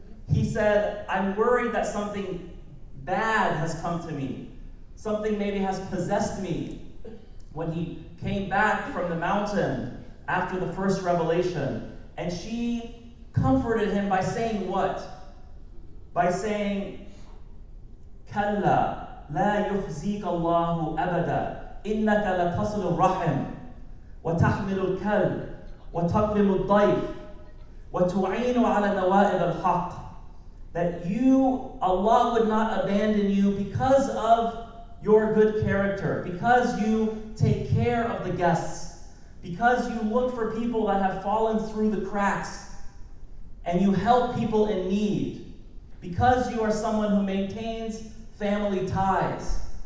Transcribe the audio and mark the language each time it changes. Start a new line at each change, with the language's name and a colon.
English: He said, I'm worried that something bad has come to me. Something maybe has possessed me. When he came back from the mountain after the first revelation, and she comforted him by saying what? By saying, Kalla.
Arabic: لا يخزيك الله أبدا إنك لتصل الرحم وتحمل الكل وتكرم الضيف وتعين على نوائب الحق.
English: That Allah would not abandon you because of your good character, because you take care of the guests, because you look for people that have fallen through the cracks, and you help people in need, because you are someone who maintains family ties.